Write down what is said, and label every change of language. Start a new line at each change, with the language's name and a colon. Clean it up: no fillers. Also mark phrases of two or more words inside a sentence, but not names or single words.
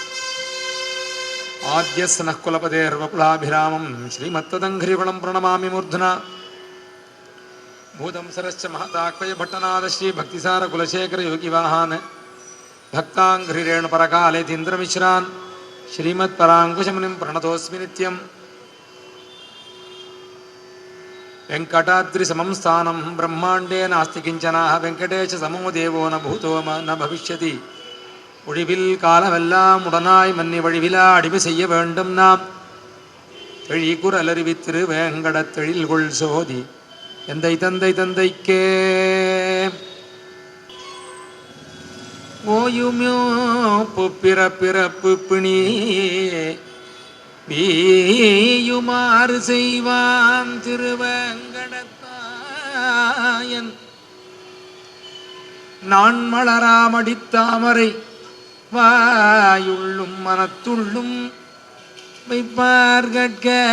Sanskrit: आद्यस्य नः कुलपतेर्वकुलाभिरामं श्रीमत्तदङ्घ्रिकुलं प्रणमामि मूर्धना भूतं सरश्च महताक्वयभट्टनाथ श्रीभक्तिसारकुलशेखरयोगिवाहान् भक्ताङ्घ्रिरेणुपरकालेतीन्द्रमिश्रान् श्रीमत्पराङ्कुशमुनिं प्रणतोऽस्मि नित्यम् वेङ्कटाद्रिसमं स्थानं ब्रह्माण्डे नास्ति किञ्चनः वेङ्कटेशसमो देवो न भूतो न भविष्यति
Tamil: ஒழிவில் காலமெல்லாம் உடனாய் மன்னி வழிவிலா அடிமை செய்ய வேண்டும் நாம் தெழிகுரலறிவித்திரு வேங்கடத் தெழில்கொள் சோதி எந்தை தந்தை தந்தைக்கே ஓயுமோ பிறப்பு பிணி வீயுமாறு செய்வான் திருவேங்கடத்தாயன் நான் மலராமடித்தாமரை வாயுள்ளும் மனத்துள்ளும் வைப்பார்கட்க